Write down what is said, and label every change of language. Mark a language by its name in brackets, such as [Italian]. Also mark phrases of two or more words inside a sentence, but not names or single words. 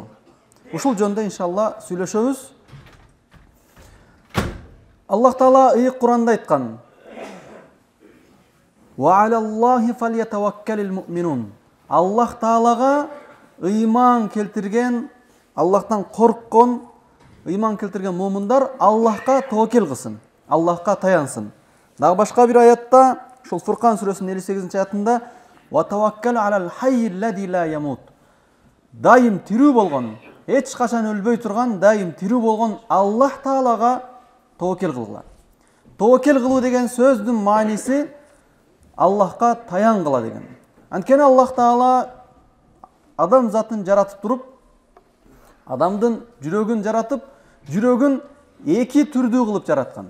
[Kyrgyz] Ушул жөнүндө иншалла сүйлөшөбүз. Аллах Таала ыйык Куранда айткан: [Arabic] "وعلى الله فليتوكل المؤمنون." [Kyrgyz] Аллах Таалага ыйман келтирген, Аллахтан корккон, ыйман келтирген мумундар Аллахка таваккал кылсын, Аллахка таянсын. Дагы башка бир аятта, ушул Фуркан сүрөсүнүн 58-аятында: [Arabic] "وتوكل على الحي الذي لا يموت." [Kyrgyz] Дайым тирүү болгон, эч качан өлбөй турган, дайым тирүү болгон Аллах Таалага таваккал кылгыла. Таваккал кылуу деген сөздүн мааниси Аллахка таянгыла деген. Анткени Аллах Таала адам затын жаратып туруп, адамдын жүрөгүн жаратып, жүрөгүн эки түрдүү кылып жараткан.